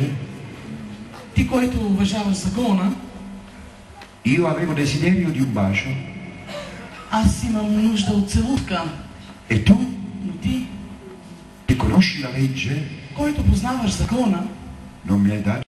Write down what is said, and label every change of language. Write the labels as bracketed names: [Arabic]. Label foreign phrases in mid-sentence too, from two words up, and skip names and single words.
[Bulgarian] ти, който уважаваш закона, [Italian] io avevo desiderio di un bacio [Bulgarian] аз имам нужда от целувка. [Italian] e tu, [Bulgarian] Но ти, [Italian] che conosci la legge, [Bulgarian] който познаваш закона, [Italian] non mi hai dato